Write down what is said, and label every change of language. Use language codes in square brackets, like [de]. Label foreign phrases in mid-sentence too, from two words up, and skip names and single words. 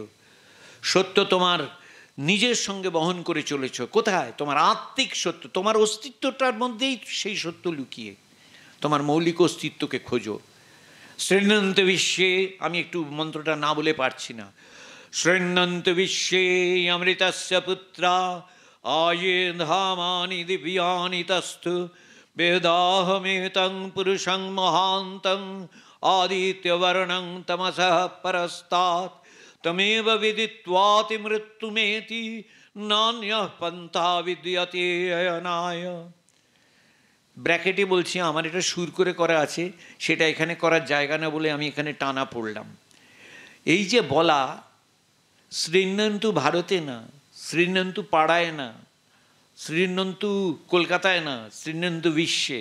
[bn] সত্য তোমার নিজের সঙ্গে বহন করে চলেছ। কোথায়? তোমার আত্মিক সত্য, তোমার অস্তিত্বটার মধ্যেই সেই সত্য লুকিয়ে। তোমার মৌলিক অস্তিত্বকে খোঁজো। [sa] শ্রেণন্ত বিশ্বে, [bn] আমি একটু মন্ত্রটা না বলে পারছি না, [sa] শ্রেণন্ত বিশ্বে অমৃতস্য পুত্রা আয়ে ধামানি দিব্যানি তস্থু বেদাহমেতং পুরুষং মহান্তং আদিত্যবর্ণং তমসঃ পরস্তাৎ তমেব বিদিত্বাতি মৃত্যুমেতি নান্যঃ পন্থা বিদ্যতে অয়নায়। [bn] ব্র্যাকেটে বলছি, আমার এটা সুর করে করা আছে, সেটা এখানে করার জায়গা না বলে আমি এখানে টানা পড়লাম। এই যে বলা, শ্রীনন্তু ভারতে না, শ্রীনন্তু পাড়ায় না, শ্রীনন্তু কলকাতায় না, [sa] শ্রীনন্তু বিশ্বে।